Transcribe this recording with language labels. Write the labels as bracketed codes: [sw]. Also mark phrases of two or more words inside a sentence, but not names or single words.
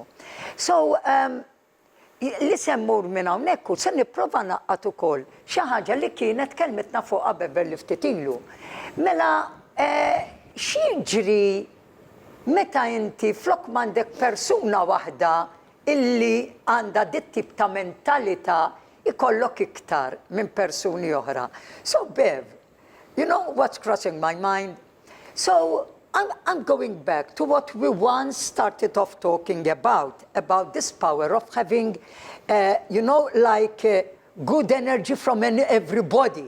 [mt] So, li semmur minn hawnhekk u se nipprova naqqat ukoll xi ħaġa li kienet kelmetna fuqha Beverley ftit ilu. Mela, x'jiġri meta inti flok m'għandek persuna waħda illi għandha dit tip ta' mentalità ikollok iktar minn persuni oħra. [en] So, Bev, you know what's crossing my mind? So, I'm going back to what we once started off talking about this power of having, you know, like good energy from everybody.